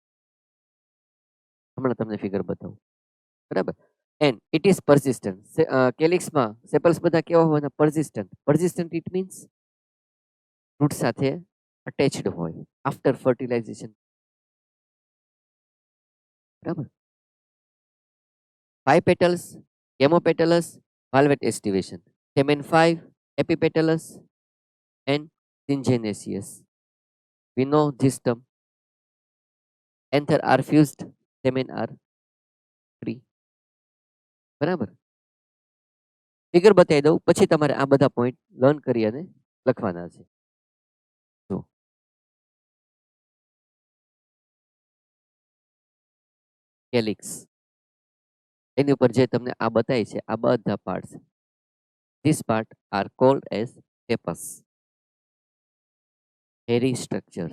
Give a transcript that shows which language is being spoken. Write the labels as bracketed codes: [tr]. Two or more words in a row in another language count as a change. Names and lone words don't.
[gu] હમણાં તમને ફિગર બતાવું. બરાબર. [en] and it is persistent. [gu] કેલિક્સમાં સેપલ્સ બધા કેવા હોવાના? પરસિસ્ટન્ટ. [en] persistent it means root સાથે attached હોય after fertilization. [gu] બરાબર. [en] 5 petals, gamopetalous, valvet estivation. Stamen 5, epipetalous, and syngenaceous. We know this term. Anther are fused, stamen are free. [gu] બરાબર. ફિગર બતાવી દઉં, પછી તમારે આ બધા પોઈન્ટ લર્ન કરી અને લખવાના છે. જો કેલિક્સ, એની ઉપર જે તમને આ બતાવી છે આ બધા પાર્ટ્સ, [en] this part are called as pappus, hairy structures.